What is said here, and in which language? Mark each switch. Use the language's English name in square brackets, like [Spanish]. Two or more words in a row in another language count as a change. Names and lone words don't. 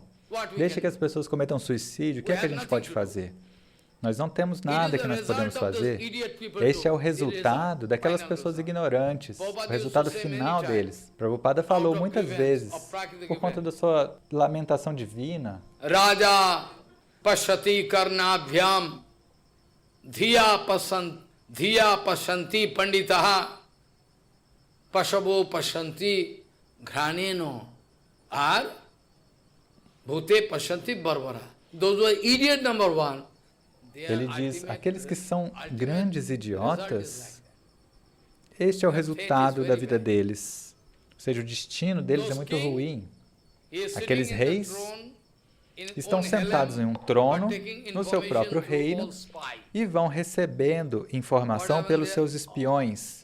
[Portuguese] Deixa que as pessoas cometam suicídio. O que é que a gente pode fazer? Nós não temos nada que nós podemos fazer. Este é o resultado daquelas pessoas ignorantes, o resultado final deles. Prabhupada falou muitas vezes, por conta da sua lamentação divina, [Sanskrit] Raja Pashati Karnabhyam Dhiya Pashanti Panditaha Pashabo Pashanti Graneno Ar Bhute Pashanti Barbara. [English] Those were idiot number one. [Portuguese] Ele diz, aqueles que são grandes idiotas, este é o resultado da vida deles. Ou seja, o destino deles é muito ruim. Aqueles reis estão sentados em um trono no seu próprio reino e vão recebendo informação pelos seus espiões.